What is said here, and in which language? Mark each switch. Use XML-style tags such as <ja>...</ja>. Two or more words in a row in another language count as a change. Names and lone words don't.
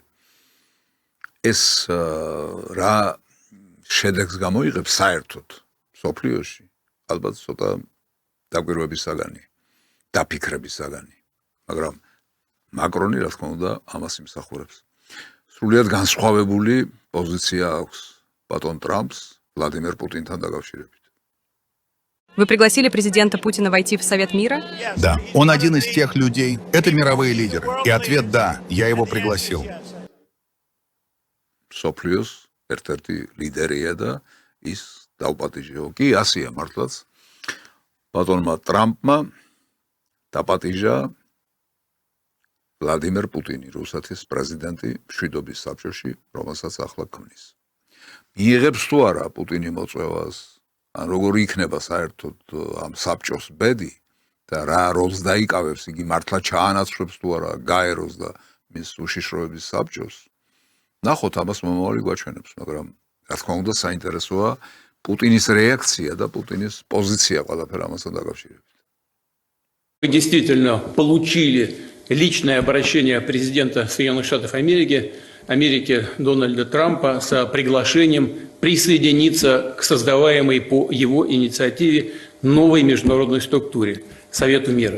<ka>ეს რა შედეგს გამოიღებს საერთოდ სოფლიოში, ალბათ ცოტა დაკვირვების საგანი, დაფიქრების საგანი. მაგრამ მაკრონი რა თქმა უნდა ამას იმსახურებს. სრულიად განსხვავებული პოზიცია აქვს ბატონ ტრამპს ვლადიმერ პუტინთან დაკავშირებით.</ka> <ru>Вы пригласили президента Путина войти в Совет мира? Да, он один из тех людей. Это мировые лидеры. И ответ да, я его пригласил.</ru> <ka>სოფლიოს ერთ-ერთი ლიდერია და ის დაუპატიჟეო კი ასია მართლაც ბატონმა ტრამპმა დაპატიჟა ვლადიმერ პუტინი რუსეთის პრეზიდენტი მშვიდობის საბჭოში რომელსაც ახლა ქმნის მიიღებს თუ არა პუტინი მოწვევას ან როგორ იქნება საერთოდ ამ საბჭოს ბედი და რა როლს დაიკავებს იგი მართლა ჩაანაცვლებს თუ არა გაეროს და მის უშიშროების საბჭოს ნახოთ ამას მომავალი გვაჩვენებს, მაგრამ რა თქმა უნდა საინტერესოა პუტინის რეაქცია და პუტინის პოზიცია ყველაფერ ამასთან დაკავშირებით.</ka> <ru>Мы действительно получили личное обращение президента Соединенных Штатов Америки Дональда Трампа с приглашением присоединиться к создаваемой по его инициативе новой международной структуре Совету мира.</ru>